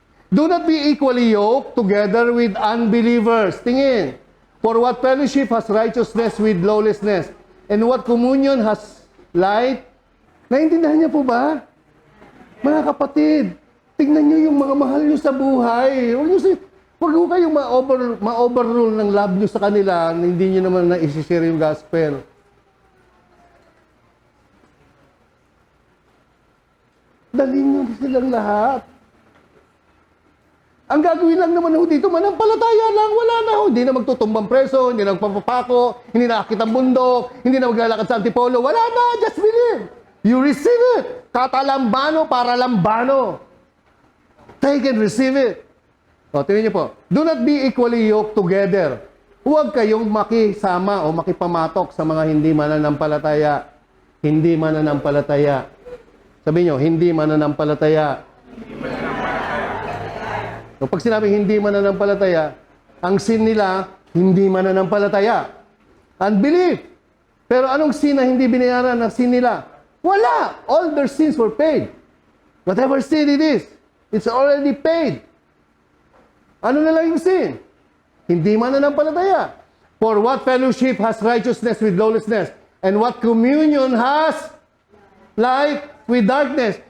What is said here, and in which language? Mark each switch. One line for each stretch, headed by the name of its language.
English: Do not be equally yoked together with unbelievers.
Filipino: Tingin.
English: For what fellowship has righteousness with lawlessness? And what communion has light?
Filipino: Naintindihan niya po ba? Mga kapatid, tingnan niyo yung mga mahal niyo sa buhay. Huwag ho kayong ma-overrule ng love niyo sa kanila na hindi niyo naman na-share yung gospel. Dalhin niyo silang lahat. Ang gagawin lang naman ho dito, manampalataya lang, wala na ho. Hindi na magtutumbang preso, hindi na magpapapako, hindi na akit ang bundok, hindi na maglalakad sa antipolo. Wala na,
English: just believe. You receive it. Katalambano para lambano. Take and receive it.
Filipino: O, tingnan niyo po.
English: Do not be equally yoked together.
Filipino: Huwag kayong makisama o makipamatok sa mga hindi mananampalataya. Hindi mananampalataya. Sabi niyo, hindi mananampalataya. So, pag sinabing hindi mananampalataya, ang sin nila, hindi mananampalataya. Unbelief. Pero anong sin na hindi binayaran ng sin nila? Wala.
English: All their sins were paid. Whatever sin it is, it's already paid.
Filipino: Ano na lang yung sin? Hindi mananampalataya.
English: For what fellowship has righteousness with lawlessness? And what communion has light with darkness?